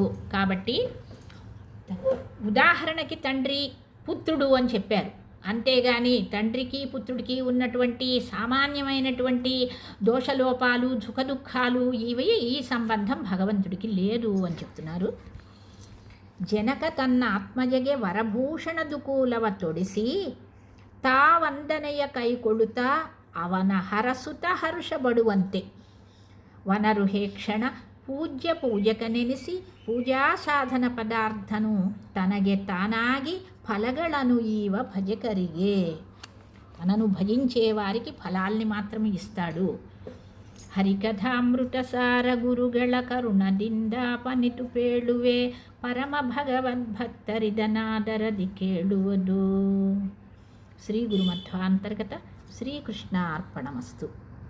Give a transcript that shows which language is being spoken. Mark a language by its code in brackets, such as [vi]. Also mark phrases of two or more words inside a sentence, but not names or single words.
[te] కాబట్టి ఉదాహరణకి తండ్రి పుత్రుడు అని చెప్పారు, అంతేగాని తండ్రికి పుత్రుడికి ఉన్నటువంటి సామాన్యమైనటువంటి దోషలోపాలు సుఖదుఖాలు ఈ సంబంధం భగవంతుడికి లేదు అని చెప్తున్నారు. [kn] ಜನಕ ತನ್ನ ಆತ್ಮಜಗೆ ವರಭೂಷಣ ದುಕೂಲವ ತೊಡಿಸಿ ತಾವಂದನೆಯ ಕೈಕೊಡುತ್ತ ಅವನ ಹರಸುತ ಹರುಷಬಡುವಂತೆ ವನರುಹೇಕ್ಷಣ ಪೂಜ್ಯ ಪೂಜಕನೆನಿಸಿ ಪೂಜಾ ಸಾಧನ ಪದಾರ್ಥನು ತನಗೆ ತಾನಾಗಿ ಫಲಗಳನ್ನು ಈವ ಭಜಕರಿಗೆ. [te] తనను భజించే వారికి ఫలాల్ని మాత్రమే ఇస్తాడు. [kn] ಹರಿಕಥಾಮೃತಸಾರ ಗುರುಗಳ ಕರುಣದಿಂದ ಪನಿತು ಪೇಳುವೆ ಪರಮ ಭಗವದ್ಭಕ್ತರಿದನಾದರದಿ ಕೇಳುವುದು. ಶ್ರೀ ಗುರುಮಧ್ವಾಂತರ್ಗತ ಶ್ರೀಕೃಷ್ಣ ಅರ್ಪಣಮಸ್ತು.